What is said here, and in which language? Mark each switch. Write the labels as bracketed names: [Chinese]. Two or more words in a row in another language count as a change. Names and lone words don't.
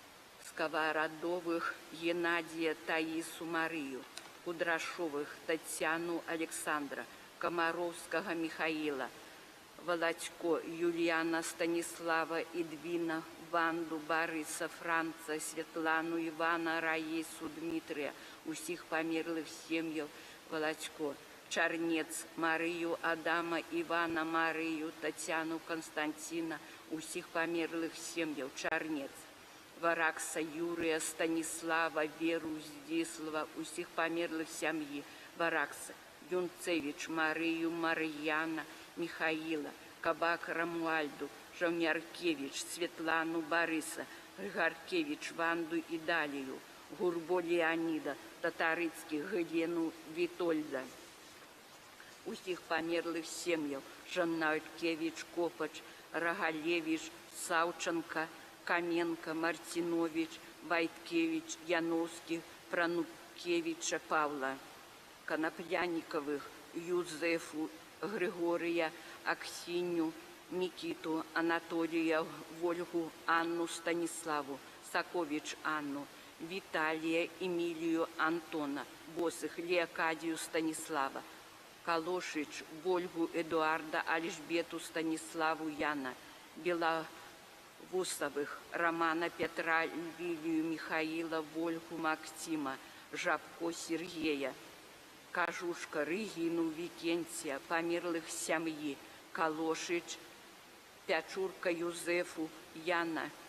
[Belarusian] Сковородовых Геннадия Таису Марию, Кудрашовых Татьяну Александра, Комаровского Михаила, Володько Юлиана Станислава Эдвина Ванду Бориса Франца Светлану Ивана Раису Дмитрия, усіх померлых сем'яў, Володько, Чарнец Марию Адама Ивана Марию Татьяну Константина, усіх померлых сем'яў, Чарнец, Варакса Юрия Станислава Веру Здислава, усіх померлых сям'і, Варакса, Юнцевич Марию Марьяна Михаила, Кабак Рамуальду, Жавняркевич Светлану Бориса, Григоркевич Ванду Идалию, Гурбо Леонида, Татарицких Гелену Витольда, усіх померлых сем'яў, Жаннаткевич Копач, Рогалевич Савченко, Каменко, Мартинович, Вайткевич, Яновский, Пранукевича Павла, Конопляниковых, Юзефу, Григория, Аксинью, Никиту, Анатолия, Вольгу, Анну Станиславу, Сакович Анну, Виталия, Эмилию Антона, Босых Леокадию Станислава, Калошич, Вольгу Эдуарда, Альжбету Станиславу Яна, Беловусовых, Романа Петра, Лилию Михаила, Вольгу Максима, Жабко Сергея, Кажушка Регину Викентия, померлых семьи, Калошич, Пячурка Юзефу, Яна